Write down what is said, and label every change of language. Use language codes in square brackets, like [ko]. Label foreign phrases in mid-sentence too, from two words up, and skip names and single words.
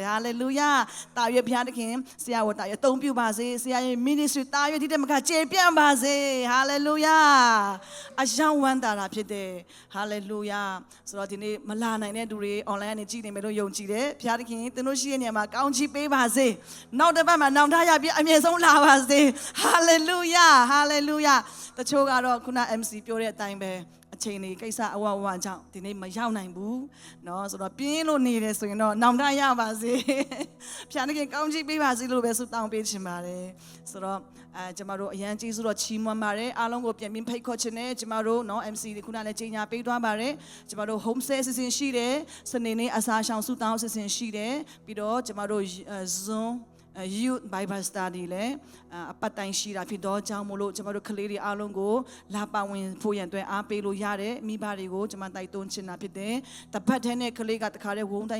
[my] ဟာလေလုယာတာရွေဘုရားသခင်ဆရာဝတ်တာရွေအသုံးပြုပါစေဆရာရဲ့ ministry တာရွေဒီတဲ့မကကျေပြန့်ပါစေဟာလေလုယာအယောင်ဝမ်းတာတာဖြစ်တယ်ဟာလေလုယာဆိုတော့ဒီနေ့မလာနိုင်တဲ့သူတွေ online ကနေကြည့်နေမယ်လို့ယုံကြည်တယ်ဘုရားသခင်သင်တို့ရှိတဲ့နေရာမှာကောင်းချီးပေးပါစေနောက်တစ်ပတ်မှာနောင်တရပြီးအမြဲဆုံးလာပါစေဟာလေလုယာဟာလေလုယာတချို့ကတော့ခုန MC ပြောတဲ့အတိုင်းပဲအချိန်လေးကိစ္စအဝဝကြောင့်ဒီနေ့မရောက်နိုင်ဘူးเนาะဆိုတော့ပြ င်းလို့နေတယ်ဆိုရင်တော့နောင်တရပါစေဖျားနေကကောင်းချီးပေးပါစေလို့ပဲဆုတောင်းပေးချင်ပါတယ်ဆိုတော့ကျမတို့အရန်ကျေးဇူး တော်ချီးမွမ်းပါတယ်အားလုံးကိုပြန်ပြီးဖိတ်ခေါ်ချင်တယ်ကျမတို့เนาะ MC ဒီခုနလည်းကြီးညာပေးသွားပါတယ်ကျမတို့ [en] home stay [my] အစီအစဉ်ရှိတယ်စနေနေ့အစားရှောင်ဆုတောင်းအစီအစဉ်ရှိတယ်ပြီးတော့ကျမတို့ Zoom Youth Bible Study လည်းအပတ်တိုင်းရှိတာဖြစ်တော့ကြောင့်မို့လို့ကျမတို့ကလေးတွေအားလုံးကိုလာပါဝင်ဖို့ရန်အတွက်အားပေးလို့ရတယ်မိဘတွေကိုကျမတိုက်တွန်းချင်တာဖြစ်တယ်တပတ်ထဲနဲ့ကလေးကတခါတည်းဝုန်းတိုင်း